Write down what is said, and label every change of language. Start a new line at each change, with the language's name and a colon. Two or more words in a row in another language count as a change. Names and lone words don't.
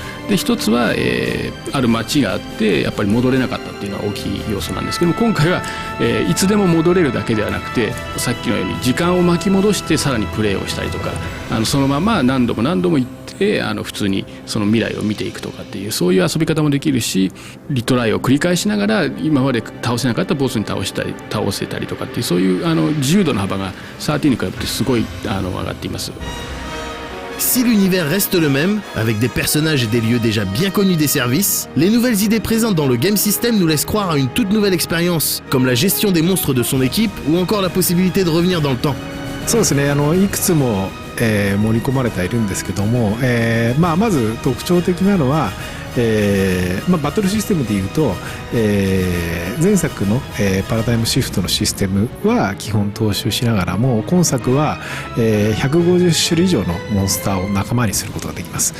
Japanese: で一つはある街があってやっぱり戻れなかったっていうのは大きい要素なんですけども、今回はいつでも戻れるだけではなくて、さっきのように時間を巻き戻してさらにプレイをしたりとか、そのまま何度も行って普通にその未来を見ていくとかっていうそういう遊び方もできるし、リトライを繰り返しながら今まで倒せなかったボスに倒せたりとかっていうそういう自由度の幅が13に比べてすごい上がっています。
French: Si l'univers reste le même, avec des personnages et des lieux déjà bien connus des services, les nouvelles idées présentes dans le
English: game system
French: nous laissent croire à une toute nouvelle expérience, comme la gestion des monstres de son équipe ou encore la possibilité de revenir dans le temps.
Japanese: そうですね、いくつも、盛り込まれているんですけども、まず特徴的なのは、バトルシステムでいうと、前作の、パラダイムシフトのシステムは基本踏襲しながらも、今作は、150種類以上のモンスターを仲間にすることができます。